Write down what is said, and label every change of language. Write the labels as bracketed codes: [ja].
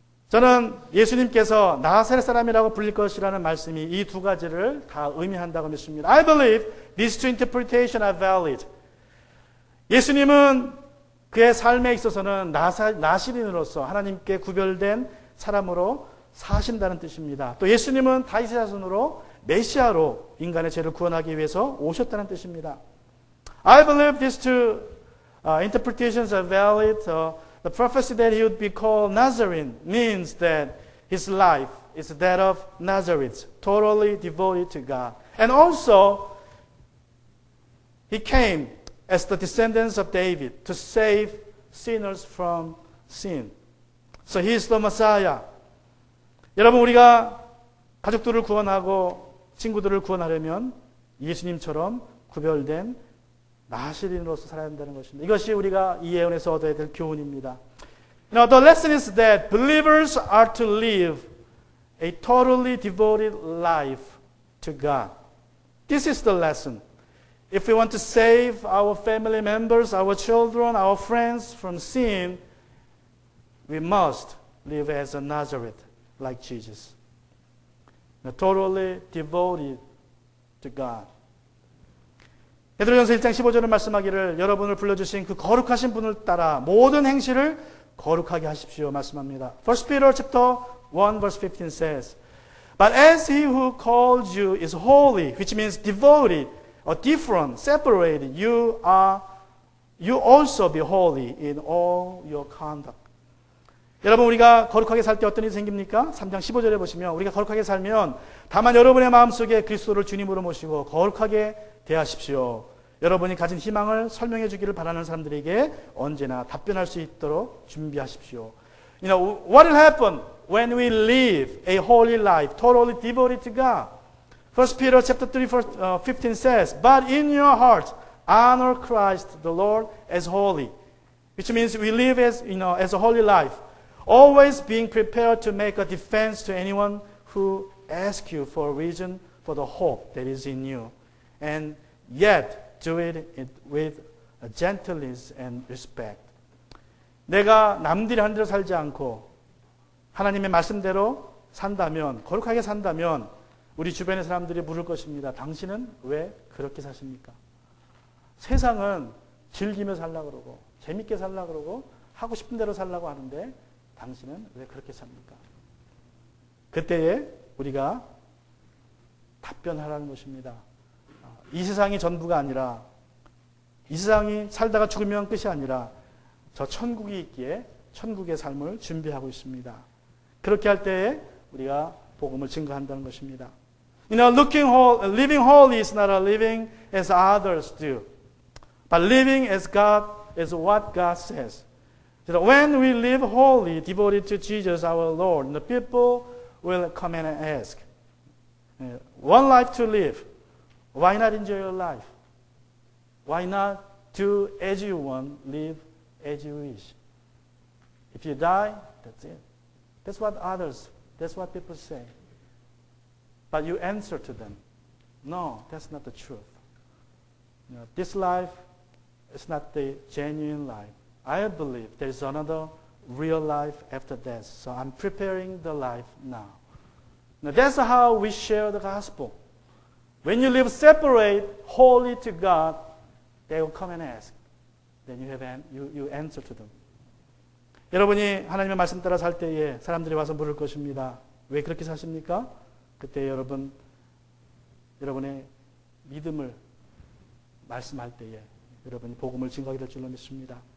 [ko] 저는 예수님께서 나사렛 사람이라고 불릴 것이라는 말씀이 이 두 가지를 다 의미한다고 믿습니다. [en] I believe these two interpretations are valid. [ko] 예수님은 그의 삶에 있어서는 나시린으로서 하나님께 구별된 사람으로 사신다는 뜻입니다. 또 예수님은 다윗의 자손으로 메시아로 인간의 죄를 구원하기 위해서 오셨다는 뜻입니다. [en] I believe these two interpretations are valid. The prophecy that he would be called Nazarene means that his life is that of Nazareth, totally devoted to God. And also, he came as the descendants of David to save sinners from sin. So he is the Messiah. [ko] 여러분, 우리가 가족들을 구원하고 친구들을 구원하려면 예수님처럼 구별된 나시린으로서 살아야 한다는 것입니다. 이것이 우리가 이 예언에서 얻어야 될 교훈입니다. [en] The lesson is that believers are to live a totally devoted life to God. This is the lesson. If we want to save our family members, our children, our friends from sin, we must live as a Nazareth, like Jesus. Totally devoted to God. [ko] 베드로전서 1장 15절을 말씀하기를 여러분을 불러주신 그 거룩하신 분을 따라 모든 행실을 거룩하게 하십시오 말씀합니다. [en] 1 Peter chapter 1 verse 15 says, But as he who called you is holy, which means devoted, or different, separated, you also be holy in all your conduct. [ko] 여러분, 우리가 거룩하게 살 때 어떤 일이 생깁니까? 3장 15절에 보시면 우리가 거룩하게 살면 다만 여러분의 마음속에 그리스도를 주님으로 모시고 거룩하게 대하십시오. 여러분이 가진 희망을 설명해 주기를 바라는 사람들에게 언제나 답변할 수 있도록 준비하십시오. [en] You know, what will happen when we live a holy life, totally devoted to God? 1 Peter chapter 3, verse 15 says, "But in your hearts honor Christ the Lord as holy," which means we live as a holy life, always being prepared to make a defense to anyone who asks you for a reason for the hope that is in you, and yet do it with gentleness and respect. [ko] 내가 남들이 하는 대로 살지 않고 하나님의 말씀대로 산다면, 거룩하게 산다면 우리 주변의 사람들이 물을 것입니다. 당신은 왜 그렇게 사십니까? 세상은 즐기며 살려고 그러고 재밌게 살려고 그러고 하고 싶은 대로 살려고 하는데 당신은 왜 그렇게 삽니까? 그때에 우리가 답변하라는 것입니다. 이 세상이 전부가 아니라, 이 세상이 살다가 죽으면 끝이 아니라 저 천국이 있기에 천국의 삶을 준비하고 있습니다. 그렇게 할 때에 우리가 복음을 증거한다는 것입니다. [en] You know, living holy is not a living as others do, but living as God is what God says. So when we live holy, devoted to Jesus our Lord, the people will come and ask, one life to live. Why not enjoy your life? Why not do as you want, live as you wish? If you die, that's it. That's what people say. But you answer to them, no, that's not the truth. You know, this life is not the genuine life. I believe there's another real life after death. So I'm preparing the life now. Now that's how we share the gospel. When you live separate, holy to God, they will come and ask. Then you answer to them. [ko] 여러분이 하나님의 말씀 따라 살 때에 사람들이 와서 물을 것입니다. 왜 그렇게 사십니까? 그때 여러분의 믿음을 말씀할 때에 여러분이 복음을 증거하게 될 줄로 믿습니다.